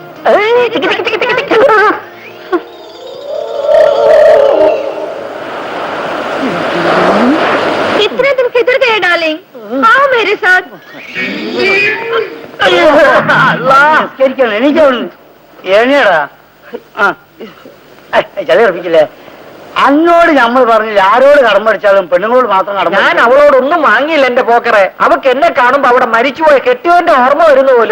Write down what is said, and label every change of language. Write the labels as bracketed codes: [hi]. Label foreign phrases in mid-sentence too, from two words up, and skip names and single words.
[hi] कितने दिन किधर गए डार्लिंग? आओ मेरे साथ. [ml] എണീടാ ചളിയറപ്പിക്കില്ലേ? അന്നോട് നമ്മൾ പറഞ്ഞില്ല ആരോട് കടം പഠിച്ചാലും പെണ്ണുങ്ങളോട് മാത്രം കടം. ഞാൻ അവളോടൊന്നും വാങ്ങിയില്ല എന്റെ പോക്കറെ. അവക്ക് എന്നെ കാണുമ്പോ അവിടെ മരിച്ചുപോയ കെട്ടിയവന്റെ ഓർമ്മ വരുന്ന പോലും.